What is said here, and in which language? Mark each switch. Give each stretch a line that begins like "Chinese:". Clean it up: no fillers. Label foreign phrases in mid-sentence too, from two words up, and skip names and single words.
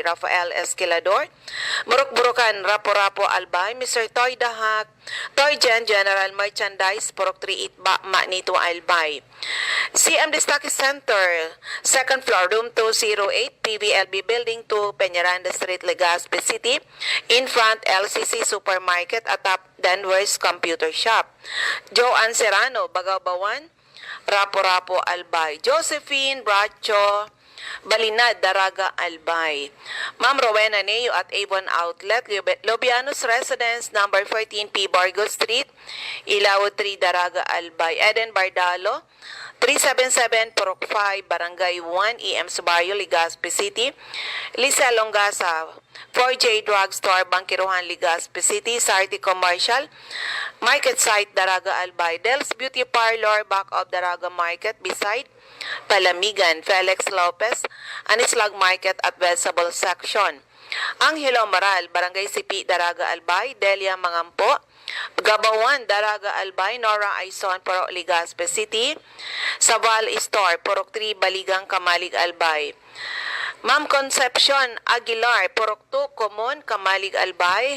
English: Rafael Esquilador, Murok-Burukan, Raporapo, Albay. Mr. Toy Dahak, Toy General Merchandise, Purok 38, Manito, Albay. CMD Stockist Center, 2nd floor, room 208, PBLB Building 2, Peñaranda Street, Legazpi City. In front, LCC Supermarket at top Danvers Computer Shop. Joanne Serrano, Bagabawan, Rapo-Rapo, Albay. Josephine Bracho, Balinad, Daraga, Albay. Ma'am Rowena Neo at Avon Outlet, Lobianos Residence, number 14P Bargo Street, Ilaw 3, Daraga, Albay. Eden Bardalo, 377 Purok 5, Barangay 1, EMS Barrio, Legazpi City. Lisa Longasa, 4J Drugstore, Bangkiruhan, Legazpi City. Sarti Commercial, Market Site, Daraga, Albay. Del's Beauty Parlor, back of Daraga Market, beside Palamigan. Felix Lopez, Anislag Market at Vegetable Section. Angelo Moral, Barangay Sipi, Daraga, Albay. Delia Mangampo, Gabawan, Daraga, Albay. Nora Aison, Purok, Legazpi City. Saval Store, Purok 3, Baligang, Kamalig, Albay. Ma'am Concepcion Aguilar, Purok 2, Common, Kamalig, Albay.